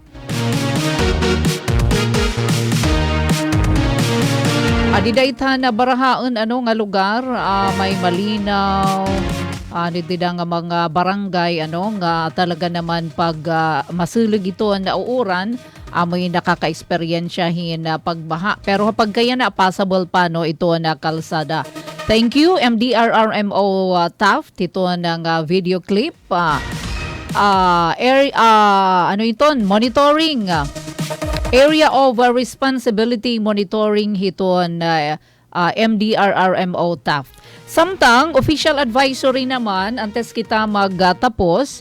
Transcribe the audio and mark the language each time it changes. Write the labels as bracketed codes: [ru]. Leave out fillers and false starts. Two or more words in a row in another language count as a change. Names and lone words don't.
[war] Adidayta na barahaon nga lugar, may malinaw, dida nga mga barangay nga talaga naman pag masulig ito na uuran, may nakaka-eksperyensyahin na pagbaha. [tl] Pero kapag kaya na possible pa ito na kalsada. [en] Thank you MDRRMO Taft, [tl] ito ng [en] video clip. Monitoring. Area of Responsibility Monitoring hiton MDRRMO Taft. [war] Samtang [en] official advisory [war] naman antes kita magtapos.